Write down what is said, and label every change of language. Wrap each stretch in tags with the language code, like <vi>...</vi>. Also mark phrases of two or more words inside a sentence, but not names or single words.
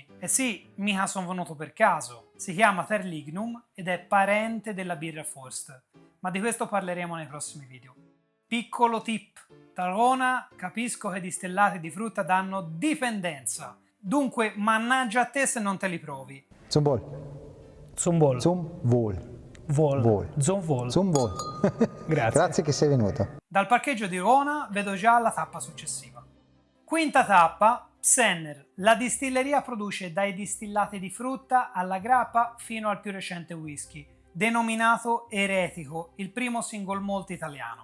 <it>E sì, mica sono venuto per caso. Si chiama Terlignum ed è parente della birra Forst, ma di questo parleremo nei prossimi video. Piccolo tip: talvolta capisco che i distillati di frutta danno dipendenza, dunque mannaggia a te se non te li provi.</it> <de>Zum Wohl. Zum Wohl. Zum Wohl. Wohl. Wohl. Zum Wohl. Zum Wohl.</de> <it>Grazie. Grazie che sei venuto. Dal parcheggio di Rona vedo già la tappa successiva. Quinta tappa, Psenner. La distilleria produce dai distillati di frutta alla grappa fino al più recente whisky, denominato Eretico, il primo single malt italiano.</it>